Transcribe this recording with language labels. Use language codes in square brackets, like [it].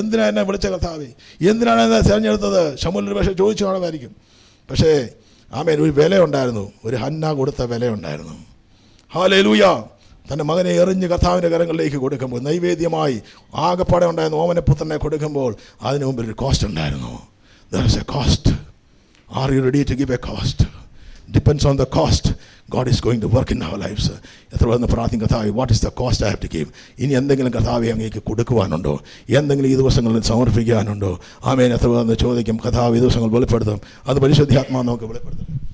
[ml] എന്തിനാണ് എന്നെ വിളിച്ച കർത്താവേ, എന്തിനാണ് എന്നെ തിരഞ്ഞെടുത്തത്? ശമൂവേൽ പക്ഷേ ചോദിച്ചു കാണുമായിരിക്കും. പക്ഷേ ഒരു വിലയുണ്ടായിരുന്നു, ഒരു ഹന്ന കൊടുത്ത വിലയുണ്ടായിരുന്നു. ഹല്ലേലൂയ. തൻ്റെ മകനെ എറിഞ്ഞ് കർത്താവിൻ്റെ കരങ്ങളിലേക്ക് കൊടുക്കുമ്പോൾ, നൈവേദ്യമായി ആകപ്പാടെ ഉണ്ടായിരുന്ന ഓമനപുത്രനെ കൊടുക്കുമ്പോൾ അതിന് മുമ്പിൽ ഒരു കോസ്റ്റ് ഉണ്ടായിരുന്നു. [en] There is a cost. Are you ready to give a cost? Depends on the cost. God is going to work in our lives. [ml] എത്ര വന്ന് പ്രാർത്ഥിക്കും, കർത്താവേ, [en] What is the cost I have to give? [ml] ഇനി എന്തെങ്കിലും കർത്താവേ അങ്ങേക്ക് കൊടുക്കുവാനുണ്ടോ? എന്തെങ്കിലും ഈ ദിവസങ്ങളിൽ സമർപ്പിക്കാനുണ്ടോ? എത്ര വന്ന് ചോദിക്കും. കർത്താവ് ഈ ദിവസങ്ങൾ വെളിപ്പെടുത്തും. അത് പരിശുദ്ധാത്മാവ് നമുക്ക് വെളിപ്പെടുത്തും.